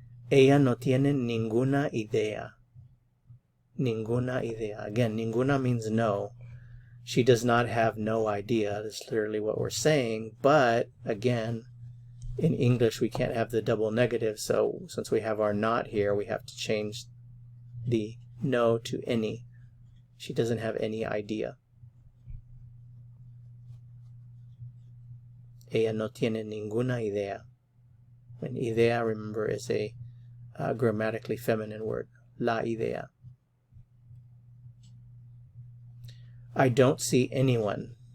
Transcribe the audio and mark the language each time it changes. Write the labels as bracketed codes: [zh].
[es] Ella no tiene ninguna idea. Ninguna idea. [en] Again, ninguna means no. She does not have no idea. That's literally what we're saying. But again, in English we can't have the double negative. So since we have our not here, we have to change the no to any. She doesn't have any idea. [es] Ella no tiene ninguna idea. [en] And idea, remember, is a grammatically feminine word. La idea. I don't see anyone.